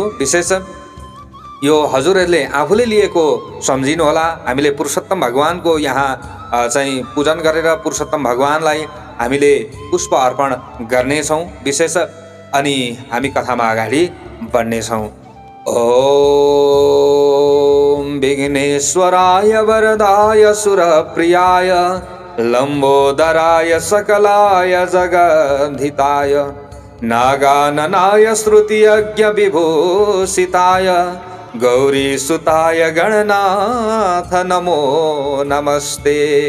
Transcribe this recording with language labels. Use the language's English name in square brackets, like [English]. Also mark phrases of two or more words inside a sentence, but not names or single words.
[Nepali] विशेष यो हजुरहरूले आफूले लिएको सम्झिनुहोला। हामीले पुरुषोत्तम भगवानको यहाँ चाहिँ पूजन गरेर पुरुषोत्तम भगवानलाई हामीले पुष्प अर्पण गर्नेछौँ विशेष। अनि हामी कथामा अगाडि बढ्नेछौँ। [Sanskrit] ओम विघ्नेश्वराय वरदाय सुरप्रियाय लम्बोदराय सकलाय जगद्धिताय नागाननाय श्रुतियज्ञ विभूषिताय गौरीसुताय गणनाथ नमो नमस्ते।